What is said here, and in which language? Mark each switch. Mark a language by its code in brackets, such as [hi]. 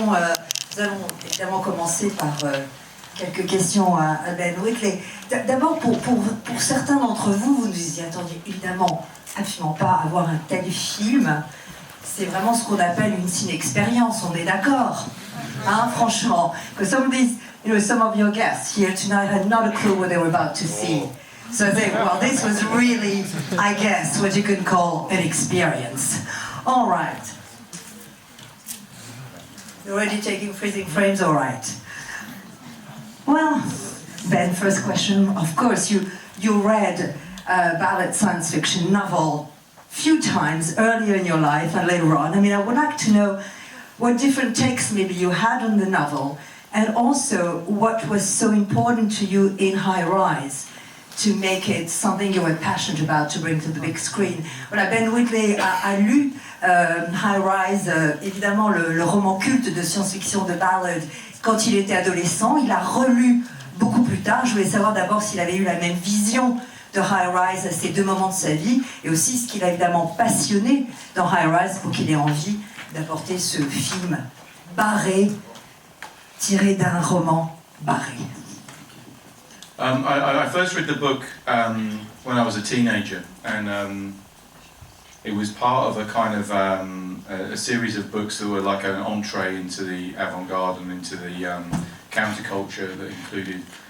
[fr] Nous allons évidemment commencer par quelques questions à Ben Wheatley. D'abord, pour certains d'entre vous, vous ne vous y attendiez évidemment absolument pas à voir un tel film. C'est vraiment ce qu'on appelle une ciné-expérience, on est d'accord, hein, franchement. [en] Because some of your guests here tonight had not a clue what they were about to see. So I think, well, this was really, I guess, what you could call an experience. All right. You're already taking freezing frames, all right. Well, Ben, first question, of course, you read a ballad science fiction novel few times earlier in your life and later on. I mean, I would like to know what different takes maybe you had on the novel, and also what was so important to you in High Rise to make it something you were passionate about to bring to the big screen. [fr] Voilà, Ben Wheatley a lu High Rise, évidemment le roman culte de science-fiction de Ballard, quand il était adolescent. Il a relu beaucoup plus tard. Je voulais savoir d'abord s'il avait eu la même vision de High Rise à ces deux moments de sa vie, et aussi ce qu'il a évidemment passionné dans High Rise pour qu'il ait envie d'apporter ce film barré, tiré d'un roman barré. [en] I first read the book when I was a teenager, and it was part of a kind of a series of books that were like an entree into the avant-garde and into the counterculture that included